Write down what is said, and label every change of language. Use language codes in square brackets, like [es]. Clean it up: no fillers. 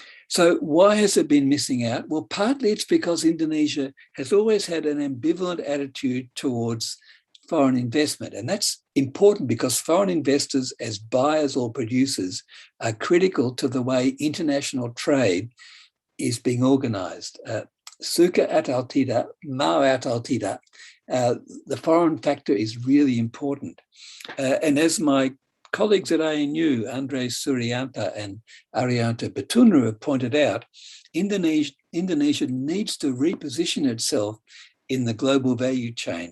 [en] So why has it been missing out? Well, partly it's because Indonesia has always had an ambivalent attitude towards foreign investment. And that's important because foreign investors as buyers or producers are critical to the way international trade is being organized. [id] Suka atal tidak, mau atal tidak. [en] The foreign factor is really important. And as my colleagues at ANU, Andres Suryanta and Arianto Batunra have pointed out, Indonesia needs to reposition itself in the global value chain.